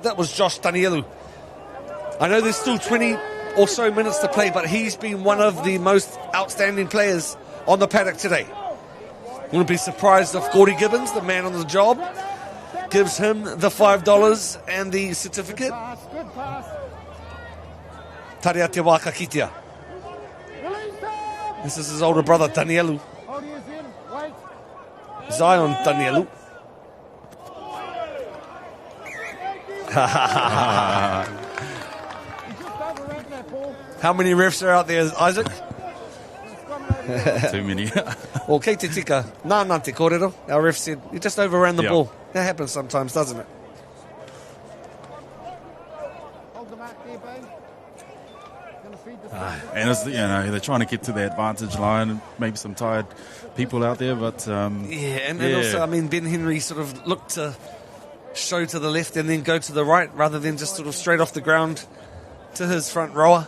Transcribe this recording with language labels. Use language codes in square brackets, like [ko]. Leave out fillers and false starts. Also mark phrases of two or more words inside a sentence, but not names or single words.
[en] That was Josh Tanielu. I know there's still 20 or so minutes to play, but he's been one of the most outstanding players on the paddock today. Wouldn't be surprised if Gordy Gibbons, the man on the job, gives him the $5 and the certificate. [mi] Taria te waka kitia. [en] This is his older brother, Tanielu. Zion Tanielu. How many refs are out there, Isaac? Too many. Well, [mi] kei te tika, nā te kōrero. [en] Our ref said, you just overran the ball. That happens sometimes, doesn't it? And it's, they're trying to get to the advantage line. Maybe some tired people out there, but and also, Ben Henry sort of looked to show to the left and then go to the right, rather than just sort of straight off the ground to his front rower.